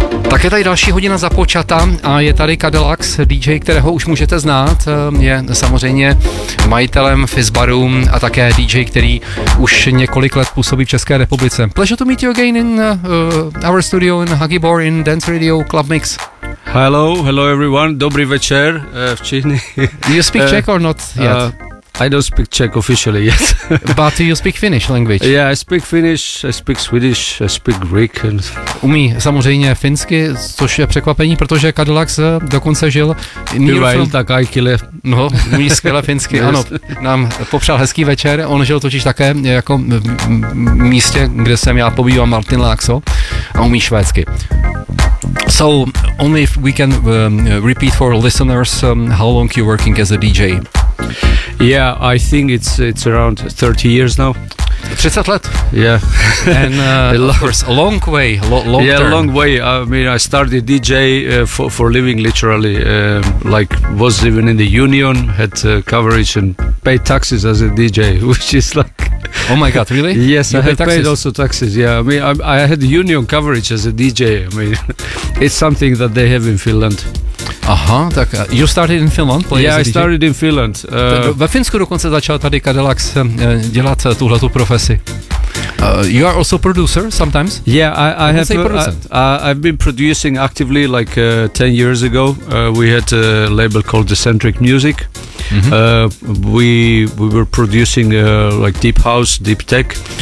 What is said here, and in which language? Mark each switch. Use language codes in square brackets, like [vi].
[cs] Tak je tady další hodina započata a je tady Cadillac, DJ, kterého už můžete znát, je samozřejmě majitelem Fizzbaru a také DJ, který už několik let působí v České republice. [en] Pleasure to meet you again in our studio in Huggy Bor in Dance Radio Club Mix. Hello, hello everyone, [cs] dobrý večer v Číně. [en] Do you speak Czech or not yet? I don't speak Czech officially yet. But you speak Finnish language. Yeah, I speak Finnish, I speak Swedish, I speak Greek. And [cs] umí samozřejmě finsky, což je překvapení, protože Cadillac dokonce žil Nýrfl. Tak aj kile. No, umí skvěle finsky, ano. Nám popřál hezký večer, on žil totiž také jako v místě, kde jsem já pobývám, Martin Laxo, a umí švédsky. [en] So, only if we can repeat for listeners, how long you're working as a DJ? Yeah, I think it's around 30 years now. [cs] 30 let? [en] Yeah. And of course, a long way, long yeah, term. Yeah, long way. I mean, I started DJ for living literally, like was even in the union, had coverage and paid taxes as a DJ, which is like... Oh my God, really? Yes, you I have paid also taxes, yeah. I mean, I had union coverage as a DJ. I mean, it's something that they have in Finland. [cs] Aha, tak [en] you started in Finland? Yeah, I started in Finland. [cs] Ve Finsku dokonce začal tady Cadillac dělat tuhletu profesi. [en] You are also producer sometimes? Yeah, I've been producing actively like 10 years ago. We had a label called Decentric Music. Mm-hmm. We were producing like deep house, deep tech.